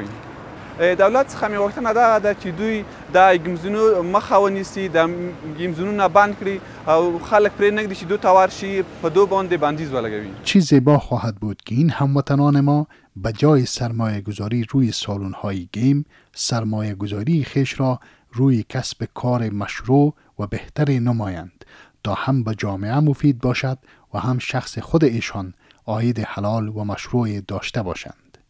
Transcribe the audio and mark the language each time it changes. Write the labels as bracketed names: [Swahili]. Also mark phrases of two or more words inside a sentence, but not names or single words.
[Pashto] دولت څخه مې غوښتنه دغه ده چې دوی د ګیمزونو مخه ونیسي، د ګیمزونونه بند کړي او خلک پرې نږدي چې دو ته ورشي، په دو باندې بندیز ولګوي. [Persian] چه زیبا خواهد بود که این هموطنان ما به جای سرمایه گذاری روی سالن‌های گیم، سرمایه گذاری خویش را روی کسب کار مشروع و بهتری نمایند تا هم به جامعه مفید باشد و هم شخص خود ایشان عاید حلال و مشروع داشته باشند.